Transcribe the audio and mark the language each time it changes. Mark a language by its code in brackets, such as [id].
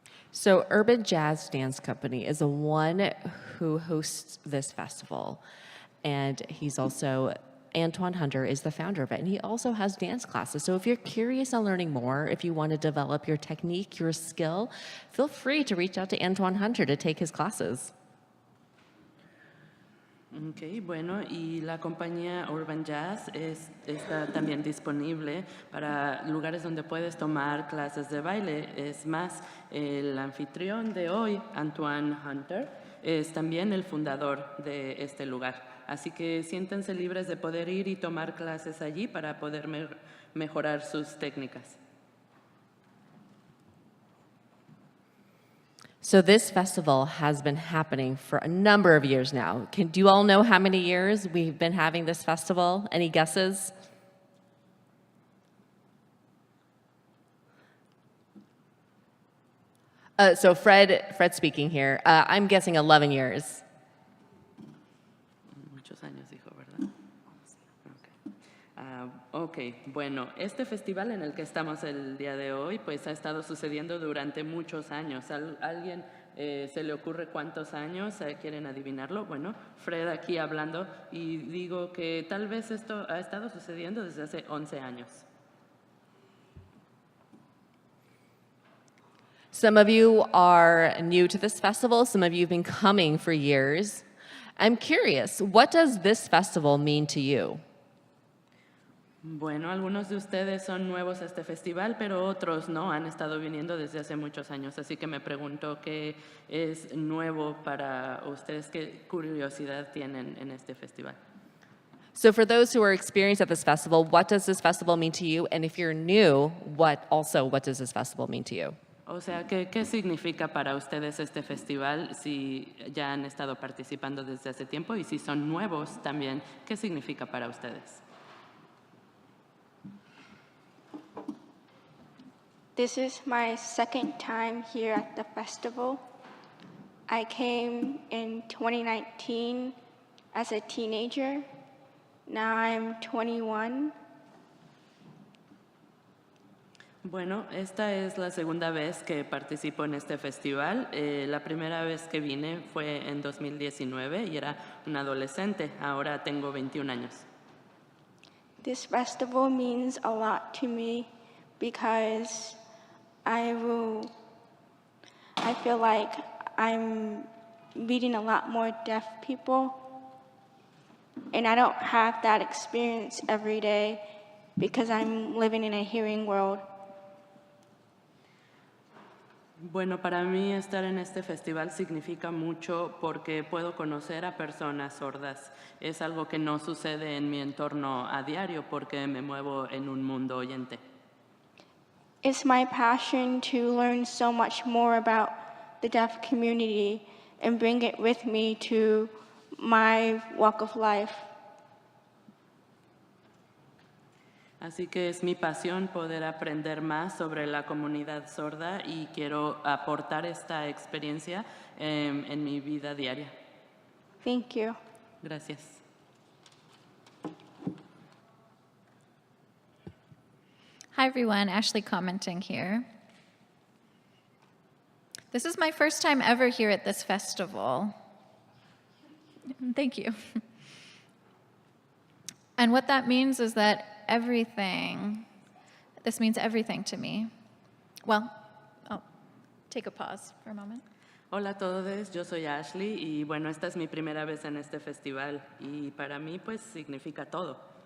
[en] So Urban Jazz Dance Company is the one who hosts this festival. And he's also, Antoine Hunter is the founder of it. And he also has dance classes. So if you're curious on learning more, if you want to develop your technique, your skill, feel free to reach out to Antoine Hunter to take his classes. [es] Ok, bueno, y la compañía Urban Jazz está también disponible para lugares donde puedes tomar clases de baile. Es más, el anfitrión de hoy, Antoine Hunter, es también el fundador de este lugar. Así que siéntanse libres de poder ir y tomar clases allí para poder mejorar sus técnicas. [en] So this festival has been happening for a number of years now. Do you all know how many years we've been having this festival? Any guesses? So Fred speaking here. I'm guessing 11 years. [es] Muchos años dijo, ¿verdad? Ok, bueno, este festival en el que estamos el día de hoy, pues ha estado sucediendo durante muchos años. ¿Alguien se le ocurre cuántos años? ¿Quieren adivinarlo? Bueno, Fred aquí hablando y digo que tal vez esto ha estado sucediendo desde hace 11 años. [en] Some of you are new to this festival. Some of you have been coming for years. I'm curious, what does this festival mean to you? [es] Bueno, algunos de ustedes son nuevos a este festival, pero otros no, han estado viniendo desde hace muchos años. Así que me pregunto qué es nuevo para ustedes, qué curiosidad tienen en este festival. [en] So for those who are experienced at this festival, what does this festival mean to you? And if you're new, what does this festival mean to you? [es] O sea, ¿qué significa para ustedes este festival si ya han estado participando desde hace tiempo? Y si son nuevos también, ¿qué significa para ustedes? [en] This is my second time here at the festival. I came in 2019 as a teenager. Now I'm 21. [es] Bueno, esta es la segunda vez que participo en este festival. La primera vez que vine fue en 2019 y era un adolescente. Ahora tengo 21 años. [en] This festival means a lot to me because I feel like I'm meeting a lot more deaf people, and I don't have that experience every day because I'm living in a hearing world. [es] Bueno, para mí estar en este festival significa mucho porque puedo conocer a personas sordas. Es algo que no sucede en mi entorno a diario porque me muevo en un mundo oyente. [en] It's my passion to learn so much more about the deaf community and bring it with me to my walk of life. [es] Así que es mi pasión poder aprender más sobre la comunidad sorda y quiero aportar esta experiencia en mi vida diaria. [en] Thank you. [es] Gracias. [en] Hi everyone, Ashley commenting here. This is my first time ever here at this festival. Thank you. And what that means is that this means everything to me. Well, I'll take a pause for a moment. [es] Hola a todos, yo soy Ashley y bueno, esta es mi primera vez en este festival y para mí pues significa todo.